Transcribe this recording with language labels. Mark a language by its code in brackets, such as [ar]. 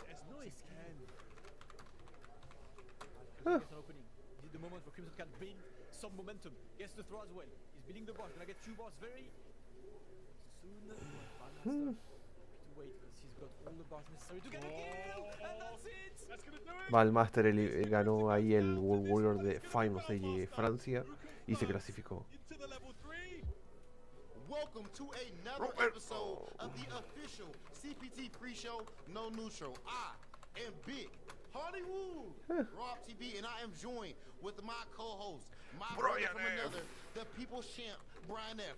[en] No, he can. Crimson gets an opening. This is the moment where Crimson can build some momentum. Gets the throw as well. He's building the bars. Gonna get 2 bars very soon. Valmaster to wait because he's got all the bars necessary to get a kill. And that's it. That's gonna do it. [es] Valmaster ganó ahí el World Warrior de Finals de Francia y se clasificó. [en] Into the level 3. Welcome to another episode of the official CPT pre-show, no neutral. I am Big Hollywood, Rob TV, and I am joined with my co-host, my brother from another, the people's champ, Brian F.